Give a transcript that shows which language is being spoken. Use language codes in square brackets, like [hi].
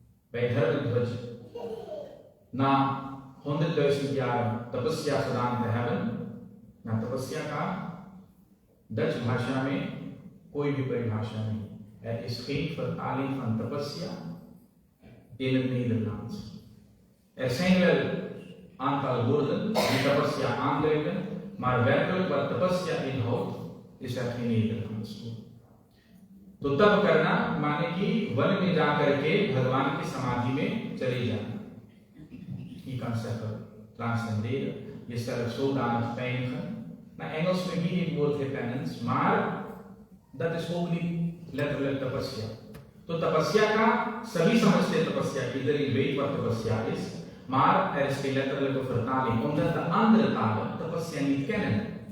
[nl] Bij Dharmadhvaj, na 100.000 jaar tapasya gedaan te hebben, na tapasya ka Dutch [hi] भाषा में कोई भी परिभाषा नहीं. [nl] Er is geen vertaling van tapasya in het Nederlands. Er zijn wel aantal woorden die tapasya aanduiden, maar werkelijk wat tapasya inhoudt, is er geen Nederlands woord. [hi] तो तप करना माने कि वन में जाकर के भगवान की समाधि में चले जाना. [nl] Je kan zeggen transcenderen, jezelf zodanig pijnigen. Naar Engels met wie het woord repentance, maar dat is ook niet letterlijk tapasya. [hi] तो तपस्या का सभी समझते हैं तपस्या, [nl] iedereen weet wat tapasya is, maar er is geen letterlijke vertaling, omdat de andere talen tapasya niet kennen.